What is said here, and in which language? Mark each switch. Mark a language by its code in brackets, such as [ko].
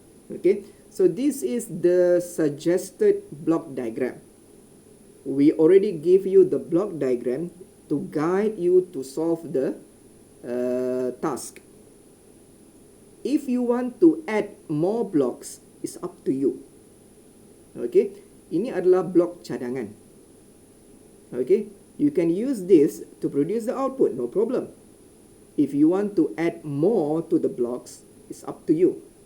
[en] Okay, so this is the suggested block diagram. We already gave you the block diagram to guide you to solve the task. If you want to add more blocks, it's up to you. [ms] Okay, ini adalah blok cadangan. [en] Okay, you can use this to produce the output, no problem. If you want to add more to the blocks, it's up to you.